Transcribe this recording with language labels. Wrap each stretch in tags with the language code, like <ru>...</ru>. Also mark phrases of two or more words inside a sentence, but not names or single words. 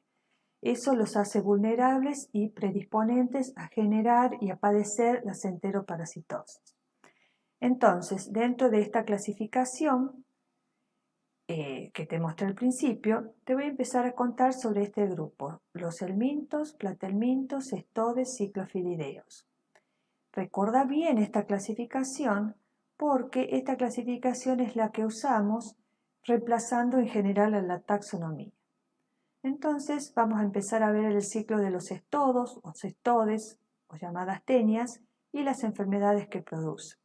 <es>Eso los hace vulnerables y predisponentes a generar y a padecer las enteroparasitosis. Entonces, dentro de esta clasificación que te mostré al principio, te voy a empezar a contar sobre este grupo, los helmintos, platelmintos, cestodes, ciclofilideos. Recuerda bien esta clasificación porque esta clasificación es la que usamos reemplazando en general a la taxonomía. Entonces vamos a empezar a ver el ciclo de los cestodos o cestodes o llamadas tenias y las enfermedades que producen.</es>